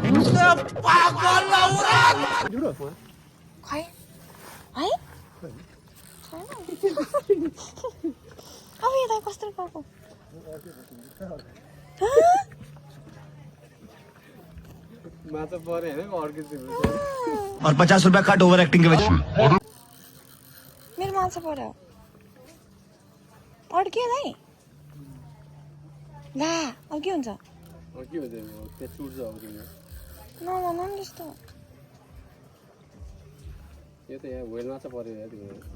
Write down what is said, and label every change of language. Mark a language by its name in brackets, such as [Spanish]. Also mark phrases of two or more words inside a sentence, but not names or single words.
[Nepali] खै है अब यता कस्तो पाएको माछा परे हैन अर्किन्छ [Hindi] और 50 रुपया कट [English] over acting [Hindi] के वजह [Nepali] मेरो माछा पर्यो अड्क्यो है ला अब के हुन्छ के हुन्छ त्यो छुट्छ अब तिम्रो नभन नि त्यस्तो यो त यहाँ वेल माछा पर्यो यार तिम्रो